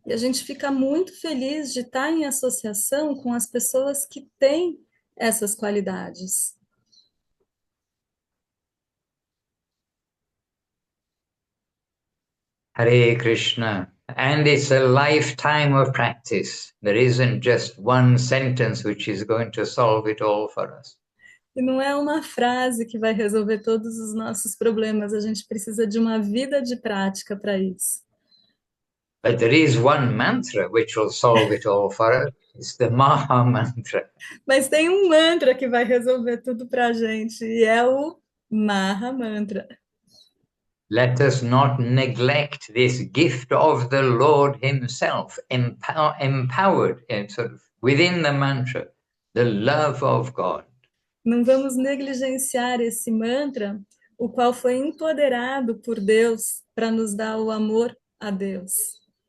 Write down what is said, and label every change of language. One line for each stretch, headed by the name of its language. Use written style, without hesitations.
Portuguese: E a gente fica muito feliz de estar em associação com as pessoas que têm essas qualidades. Hare Krishna.
English: And it's a lifetime of practice. There isn't just one sentence which is going to solve it all for us.
Portuguese: E não é uma frase que vai resolver todos os nossos problemas, a gente precisa de uma vida de prática para isso.
English: But there is one mantra which will solve it all for us. It's the Maha Mantra.
Portuguese: Mas tem um mantra que vai resolver tudo para a gente, e é o Maha Mantra.
English: Let us not neglect this gift of the Lord himself, empowered sort of within the mantra, the love of God.
Portuguese: Não vamos negligenciar esse mantra, o qual foi empoderado por Deus para nos dar o amor a Deus.